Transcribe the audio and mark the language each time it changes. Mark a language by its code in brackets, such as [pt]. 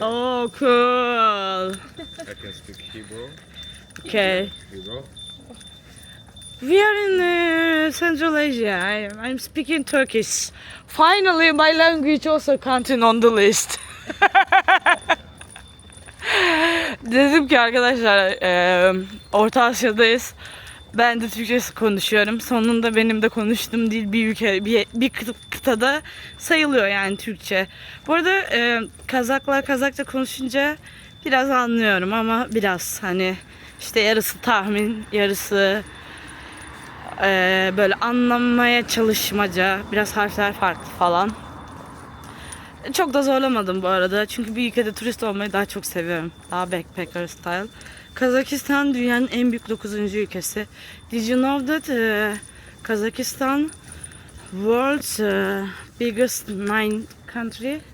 [en] Oh, cool. I can speak Hebrew. Okay. Hebrew. We are in Central Asia. I'm speaking Turkish. Finally, my language also counting on the list. [tr] Dedim ki arkadaşlar Orta Asya'dayız. Ben de Türkçe konuşuyorum. Sonunda benim de konuştuğum dil bir ülke, bir kıtada sayılıyor yani Türkçe. Bu arada Kazaklar Kazakça konuşunca biraz anlıyorum ama biraz hani işte yarısı tahmin, yarısı böyle anlamaya çalışmaca, biraz harfler farklı falan. Çok da zorlamadım bu arada çünkü bir ülkede turist olmayı daha çok seviyorum. Daha [en] backpacker style. [tr] Kazakistan dünyanın en büyük 9. ülkesi. [en] Did you know that Kazakhstan world's biggest 9 country?